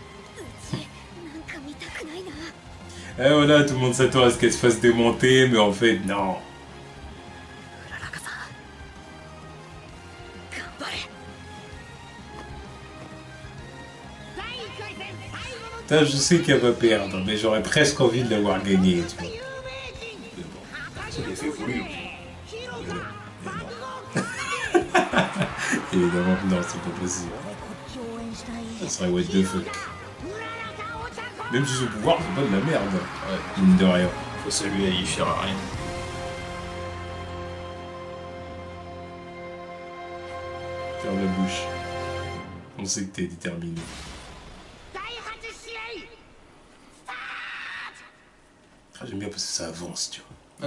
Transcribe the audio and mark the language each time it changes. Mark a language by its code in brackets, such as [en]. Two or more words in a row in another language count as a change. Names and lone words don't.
[ja] うちなんか見たくないな。 [fr] Et voilà, tout le monde s'attend à ce qu'elle se fasse démonter, mais en fait, non. Putain, je sais qu'elle va perdre, mais j'aurais presque envie de l'avoir gagnée, tu vois. Mais bon, C'est l'effet voulu. évidemment, non, c'est pas possible. Ça serait [en] what the fuck. [fr] Même si ce pouvoir, c'est pas de la merde. Ouais, mine de rien. Faut saluer, il fera rien. Ferme la bouche. On sait que t'es déterminé. Ah, j'aime bien parce que ça avance, tu vois.